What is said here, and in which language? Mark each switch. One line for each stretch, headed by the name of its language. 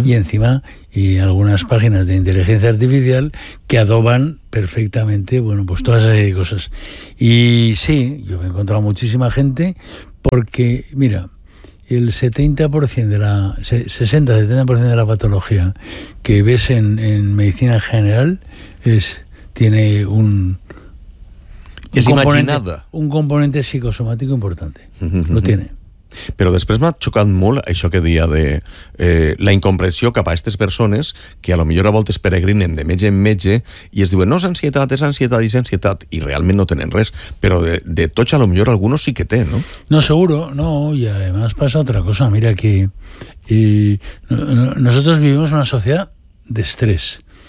Spanish: Y encima y algunas páginas de inteligencia artificial que adoban perfectamente, bueno, pues todas esas cosas. Y sí, yo me he encontrado muchísima gente porque, mira, el 70% de la 60-70% de la patología que ves en medicina general tiene un...
Catalan: És imaginada. Un component psicosomàtic important.
Spanish: No tiene.
Catalan: Però després m'ha xocat molt això que deia de la incomprensió cap a aquestes persones que a lo millor a voltes peregrinen de metge en metge i es diuen, no, és ansietat, i realment no tenen res. Però de tots, a lo millor, algunos sí que té, no?
Spanish: No, seguro, no, y además pasa otra cosa. Mira que nosotros vivimos una sociedad de estrés.